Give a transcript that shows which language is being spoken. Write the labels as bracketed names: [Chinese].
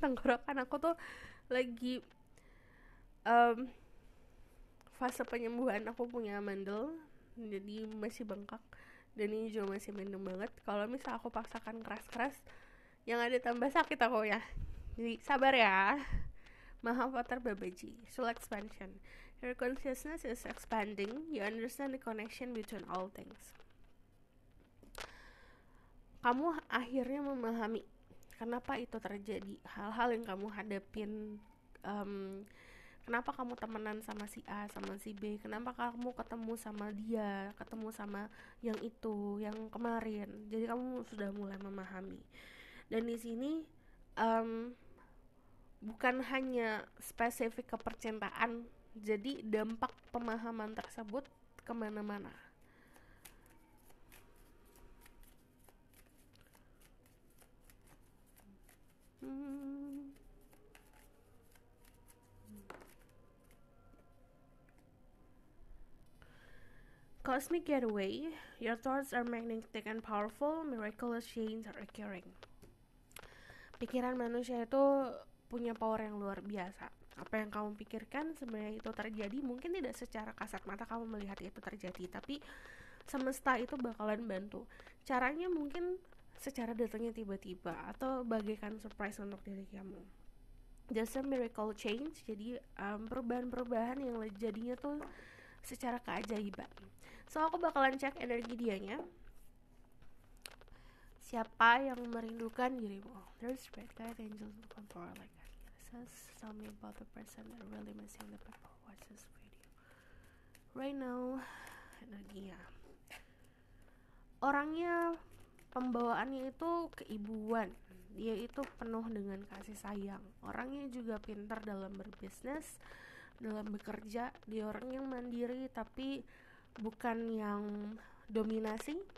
[Indonesian] Tenggorokan aku tuh lagi fase penyembuhan. Aku punya mandel, jadi masih bengkak, dan ini juga masih mendem banget. Kalau misal aku paksakan keras-keras, yang ada tambah sakit aku ya. Jadi sabar ya. Mahavatar Babaji, Soul Expansion. [English] Your consciousness is expanding. You understand the connection between all things. [Indonesian] Kamu akhirnya memahami kenapa itu terjadi, hal-hal yang kamu hadapin, kenapa kamu temenan sama si A, sama si B, kenapa kamu ketemu sama dia, ketemu sama yang itu, yang kemarin. Jadi kamu sudah mulai memahami. Dan di sini bukan hanya spesifik ke percintaan, jadi dampak pemahaman tersebut kemana-mana. [English] Cosmic getaway, your thoughts are magnetic and powerful, miraculous change are occurring. [Indonesian] Pikiran manusia itu punya power yang luar biasa. Apa yang kamu pikirkan sebenarnya itu terjadi. Mungkin tidak secara kasat mata kamu melihat itu terjadi, tapi semesta itu bakalan bantu. Caranya mungkin secara datangnya tiba-tiba, atau bagaikan surprise untuk diri kamu. [English] Just a miracle change, [Indonesian] jadi perubahan-perubahan yang jadinya tuh secara keajaiban. So aku bakalan cek energi dianya. Siapa yang merindukan dirimu? [English] There's spirit guide, angels, and control like that. Says, tell me about the person that really missing the people. Watch this video right now. [Indonesian] Energinya, orangnya pembawaannya itu keibuan. Dia itu penuh dengan kasih sayang. Orangnya juga pintar dalam berbisnis, dalam bekerja. Dia orang yang mandiri tapi bukan yang dominasi.